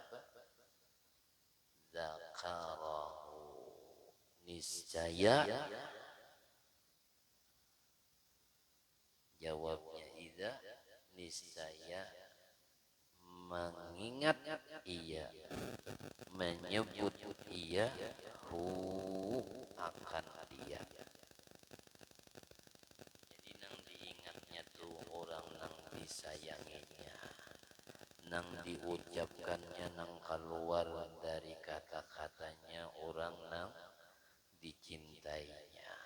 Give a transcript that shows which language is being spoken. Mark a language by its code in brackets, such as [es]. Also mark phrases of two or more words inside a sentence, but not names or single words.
[id] dzakarahu, niscaya, jawabnya idza, niscaya mengingat ia, menyebut ia, hu, akan dia. [bjn] Jadi nang diingatnya tuh orang nang disayanginya, nang diucapkannya, nang keluar dari kata-katanya orang nang dicintainya.